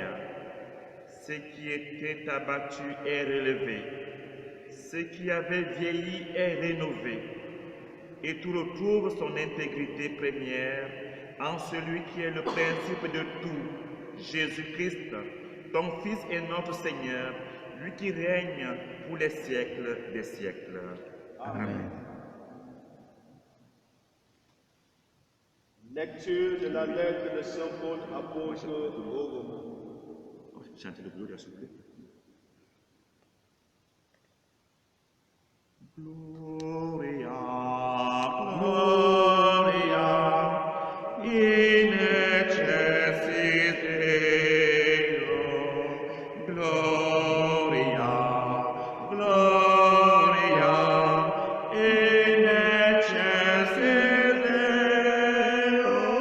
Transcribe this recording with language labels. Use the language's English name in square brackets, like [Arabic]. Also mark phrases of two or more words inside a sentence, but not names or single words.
[French] Ce qui était abattu est relevé, ce qui avait vieilli est rénové, et tout retrouve son intégrité première en celui qui est le principe de tout, Jésus-Christ, ton Fils et notre Seigneur, lui qui règne pour les siècles des siècles. Amen. Lecture de la lettre de Saint Paul apôtre aux Romains. Chantez le Gloria, s'il vous plaît. [Latin] Gloria, Gloria, in excelsis Deo. Gloria, Gloria, in excelsis Deo.